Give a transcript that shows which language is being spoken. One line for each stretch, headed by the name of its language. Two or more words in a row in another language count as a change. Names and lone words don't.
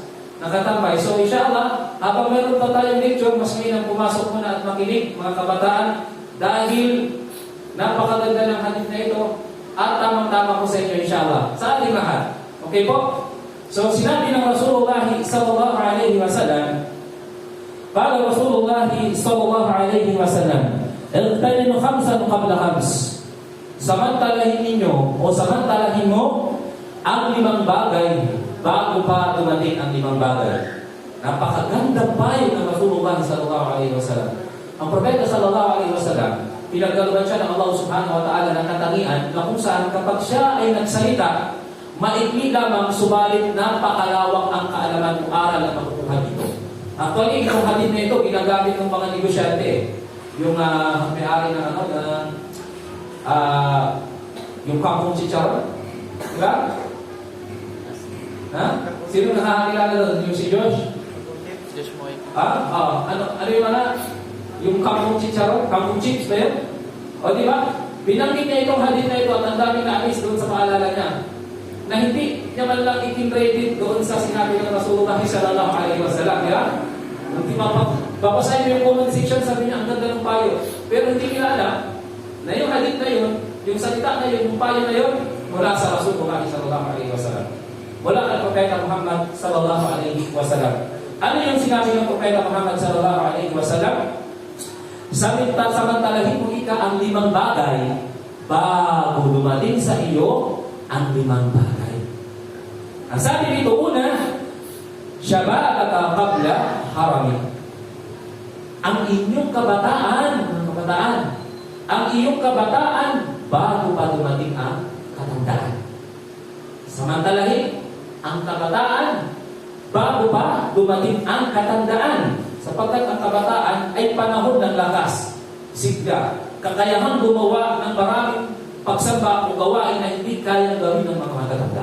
Filipino: Nakatambay. So, insyaAllah, habang meron pa tayong lecture, mas mainam pumasok muna at makinig, mga kabataan, dahil napakaganda ng hadith na ito at tamang-tama ko sa inyo, insyaAllah. Sa ating lahat. Okay po? So, sinabi ng
Arabic: رسول الله صلى الله عليه وسلم قال رسول الله صلى الله عليه وسلم اغتنموا خمسا قبل خمس."
Filipino: Samantalahin ninyo o samantalahin mo ang 5 bagay bago pa dumating ang 5 bagay. Napakagandang payo ng Rasulullah
Arabic: صلى الله عليه وسلم.
Filipino: Ang propeta
Arabic: صلى الله عليه وسلم,
Filipino: pinaggaluhan siya ng Allah
Arabic: سبحانه وتعالى
Filipino: ng katangian na kung saan kapag siya ay nagsalita, maikli lamang subalit napakalawak ang kaalaman o aral na makukuha dito. Actually, itong hadith na ito, ginagamit ng mga negosyante. Yung may-ari ng yung kampong chicharon. Diba? Ha? Sino nakakakilala doon? Yung si Josh? Josh Moy. Ano yung mga? Yung kampong chicharon? Kampong chips ba yun? O diba? Binanggit niya itong hadith na ito at ang daming naamis doon sa paalala niya. Na hindi niya man lang itin-rated doon sa sinabi ng Rasulullah
Arabic: صلى الله عليه وسلم.
Filipino: Diba? Hindi babasahin mo yung comment section, sabi niya, ang ganda ng payo. Pero hindi nila alam na yung hadith na yun, yung salita na yun, yung payo na yun, mula sa Rasulullah
Arabic: صلى الله عليه وسلم.
Filipino: Mula kay Propeta Muhammad
Arabic: صلى الله عليه وسلم.
Filipino: Ano yung sinabi ng Propeta Muhammad
Arabic: صلى الله عليه وسلم?
Filipino: Samantalahin mo ika ang 5 bagay bago dumating sa iyo ang 5 bagay. Ang sabi dito, una,
Arabic: شبابك قبل هرمي.
Filipino: Ang inyong kabataan, ang iyong kabataan bago pa dumating ang katandaan. Samantalahin ang kabataan bago pa dumating ang katandaan, sapagkat ang kabataan ay panahon ng lakas, sigla, kakayahan gumawa ng maraming pagsamba o gawain na hindi kayang gawin ng mga matatanda.